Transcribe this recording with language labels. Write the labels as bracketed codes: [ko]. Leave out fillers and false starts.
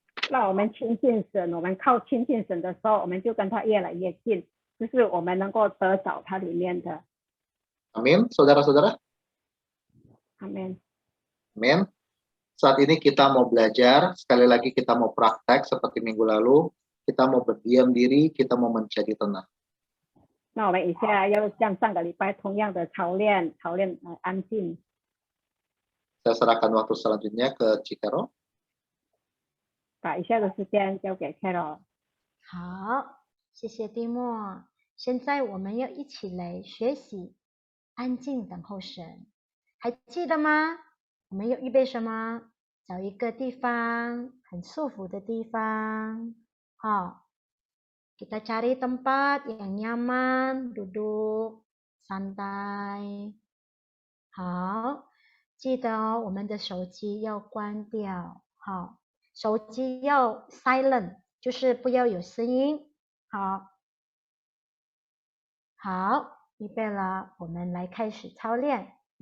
[zh] 那我们亲近神，我们靠亲近神的时候，我们就跟他越来越近，就是我们能够得着他里面的。 [id] Amin, saudara-saudara. Amin. Amin. Saat ini kita mau belajar, sekali lagi kita mau praktek seperti minggu lalu, kita mau berdiam diri, kita mau menjadi tenang. [zh] 那我们以下要像上个礼拜同样的操练安静。 [id] Saya serahkan waktu selanjutnya ke Cikaro. [zh] 把以下的时间交给 Carol。好，谢谢蒂莫。现在我们要一起来学习安静等候神，还记得吗？我们要预备什么？找一个地方很舒服的地方， [id] kita cari tempat yang nyaman, duduk santai。 [zh] 好，记得哦，我们的手机要关掉，手机要 silent， 就是不要有声音。好，预备了，我们来开始操练。